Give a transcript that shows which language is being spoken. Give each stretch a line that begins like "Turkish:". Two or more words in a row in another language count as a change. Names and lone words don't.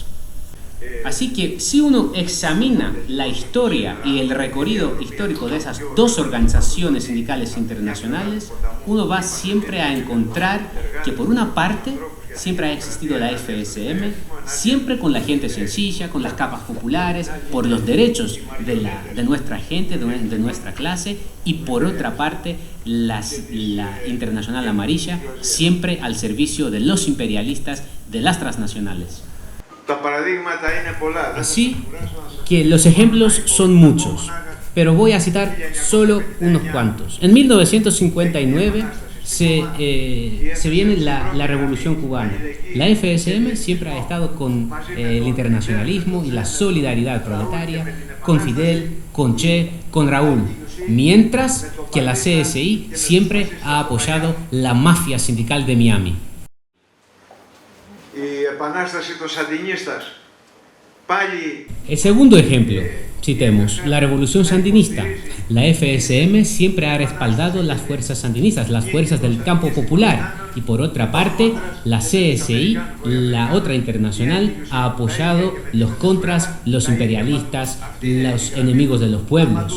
Spanish: Así que si uno examina la historia y el recorrido histórico de esas dos organizaciones sindicales internacionales, uno va siempre a encontrar que por una parte siempre ha existido la FSM, siempre con la gente sencilla, con las capas populares, por los derechos de nuestra gente, de nuestra clase, y por otra parte la Internacional Amarilla, siempre al servicio de los imperialistas de las transnacionales.
Greek: Τα παραδείγματα είναι πολλά.
Spanish: Así que los ejemplos son muchos, pero voy a citar solo unos cuantos. En 1959 se viene la Revolución Cubana. La FSM siempre ha estado con el internacionalismo y la solidaridad proletaria, con Fidel, con Che, con Raúl, mientras que la CSI siempre ha apoyado la mafia sindical de Miami.
Greek: Η επανάσταση των Σαντινίστας πάλι.
Spanish: El segundo ejemplo, citemos, la revolución sandinista. La FSM siempre ha respaldado las fuerzas sandinistas, las fuerzas del campo popular. Y por otra parte, la CSI, la otra internacional, ha apoyado los contras, los imperialistas, los enemigos de los pueblos.